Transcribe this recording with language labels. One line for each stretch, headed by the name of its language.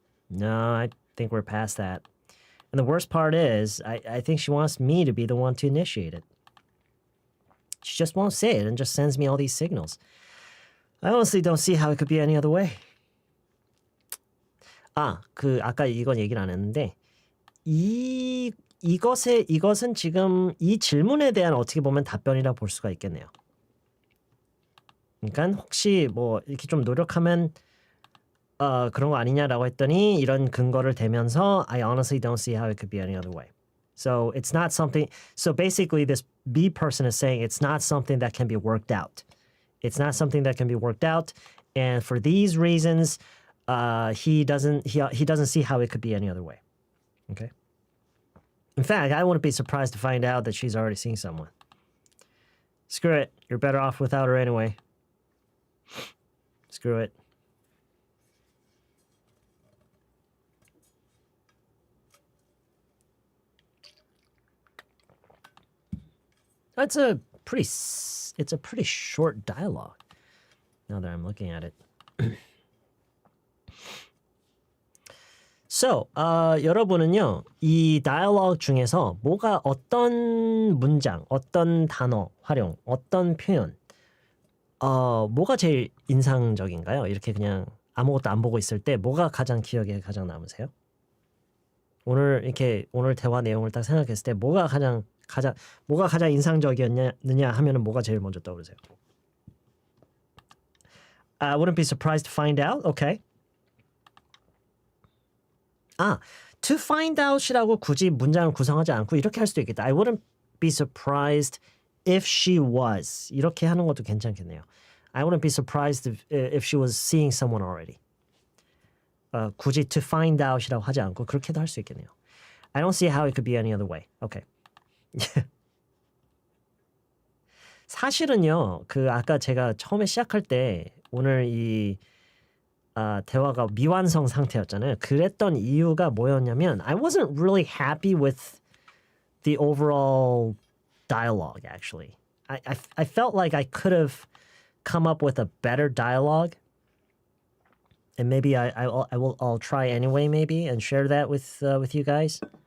English: No, I think we're past that. And the worst part is, I think she wants me to be the one to initiate it. She just won't say it and just sends me all these signals. I honestly don't see how it could be any other way.
Korean: 아까 이건 얘기를 안 했는데, 이것은 지금 이 질문에 대한 어떻게 보면 답변이라 볼 수가 있겠네요. 그러니까 혹시 뭐 이렇게 좀 노력하면 그런 거 아니냐라고 했더니 이런 근거를 대면서
English: I honestly don't see how it could be any other way. So it's not something. So basically, this B person is saying it's not something that can be worked out. It's not something that can be worked out, and for these reasons, he doesn't see how it could be any other way. Okay. In fact, I wouldn't be surprised to find out that she's already seeing someone. Screw it. You're better off without her anyway. Screw it. It's a pretty short dialogue. Now that I'm looking at it. So,
Korean: 여러분은요, 이 dialogue 중에서 뭐가 어떤 문장, 어떤 단어 활용, 어떤 표현, 뭐가 제일 인상적인가요? 이렇게 그냥 아무것도 안 보고 있을 때 뭐가 가장 기억에 가장 남으세요? 오늘 대화 내용을 딱 생각했을 때 뭐가 가장 인상적이었느냐 하면은 뭐가 제일 먼저 떠오르세요?
English: I wouldn't be surprised to find out. Okay.
Korean: To find out이라고 굳이 문장을 구성하지 않고 이렇게 할 수도 있겠다.
English: I wouldn't be surprised if she was.
Korean: 이렇게 하는 것도 괜찮겠네요.
English: I wouldn't be surprised if she was seeing someone already.
Korean: 굳이 to find out이라고 하지 않고 그렇게도 할 수 있겠네요.
English: I don't see how it could be any other way. Okay.
Korean: 사실은요, 아까 제가 처음에 시작할 때 오늘 이 대화가 미완성 상태였잖아요. 그랬던 이유가 뭐였냐면
English: I wasn't really happy with the overall dialogue actually. I felt like I could have come up with a better dialogue. And maybe I'll try anyway maybe and share that with you guys.